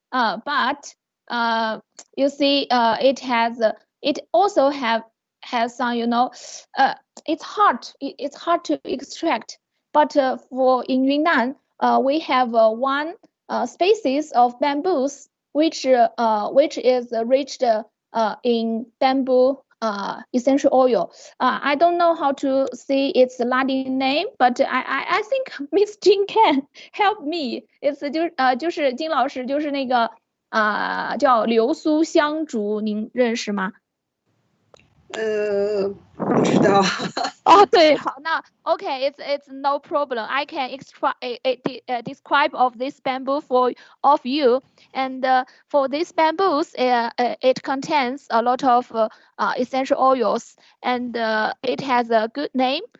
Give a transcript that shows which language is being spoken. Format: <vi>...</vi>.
<en>But you see, it also has some it's hard to extract. But for in Yunnan, we have one species of bamboos which is rich in bamboo essential oil. I don't know how to say its Latin name, but I think Miss Jin can help me.</en> <zh>It's 就是金老师就是那个叫流苏香竹，您认识吗？不知道。哦，对，好，那</zh> <en>OK, it's no problem. I can describe of this bamboo for of you, and for these bamboos, it contains a lot of essential oils, and it has a good name.</en>